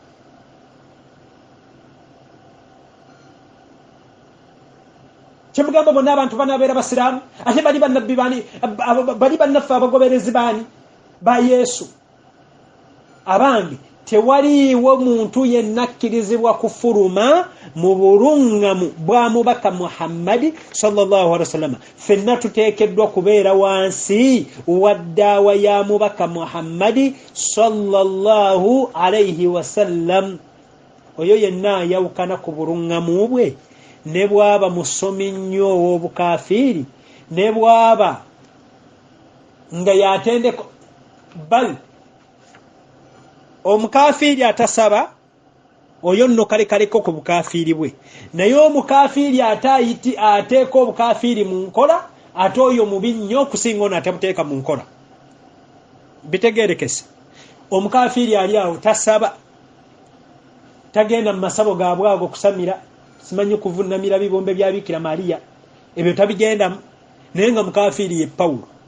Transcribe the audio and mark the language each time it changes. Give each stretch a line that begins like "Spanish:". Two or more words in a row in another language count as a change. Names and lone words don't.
Ganda: kyemugamba bonna abantu banaabeera basiraamu ate bali bannabbi bali bannaffe abagoberezi baani ba Yesu abange tewaliiwo muntu yenna akkirizibwa kufuluma mu buluŋŋamu bwa mubaka Muhammadi
Arabic: sallallahu alaihi wasallam
Ganda: ffenna tuteekeddwa kubeera wansi wa ddaawa ya mubaka Muhammadi
Arabic: sallallahu alaihi wasallam
Ganda: oyo yenna ayawukana ku buluŋŋamu bwe ne bwaba musomi nnyo ow'obukafiiri ne bwaba nga yatendeko bal omukafiri atasaba oyo nno kaleko ku bukafiri bwe naye omukafiri atayiti ateeka obukafiri mu nkola ate oyo mubi nnyo okusinga ono atabuteeka mu nkola bitegerekese omukafiri ali awo tasaba tagenda mu masabo gaabwe ago kusamira simanyi kuvunamira bibombe bya Bikira Maria ebyo tabigenda naye nga mukafiri ye Pawulo